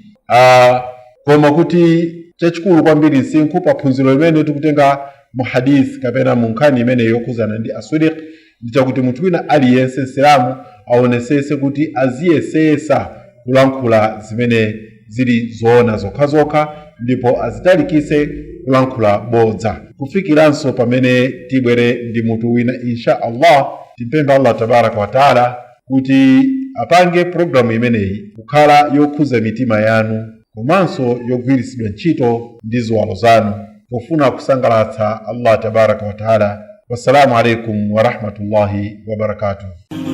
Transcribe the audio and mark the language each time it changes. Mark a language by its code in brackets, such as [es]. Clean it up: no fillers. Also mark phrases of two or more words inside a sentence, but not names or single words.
[ny] Koma kuti chachikulu kwambiri nsinkhu pa phunziro limene tikutenga mu hadith kapena mu nkhani imene yokuzana ndi [ar] aswadiq [ny] ndi chakuti munthu wina aliyense Islamu aonesese kuti aziyesesa kulankhula zimene zili zoona zokhazokha ndipo azitalikise kulankhula bodza. Kufikiranso pamene tibwere ndi munthu wina [ar] إن شاء الله, [ny] timpemba [ar] الله تبارك وتعالى [ny] kuti apange programu imeneyi kukhala yokhuza mitima yanu komanso yogwirisidwa ntchito ndi ziwalo zanu pofuna kusangalatsa [ar] الله تبارك وتعالى. والسلام عليكم ورحمة الله وبركاته.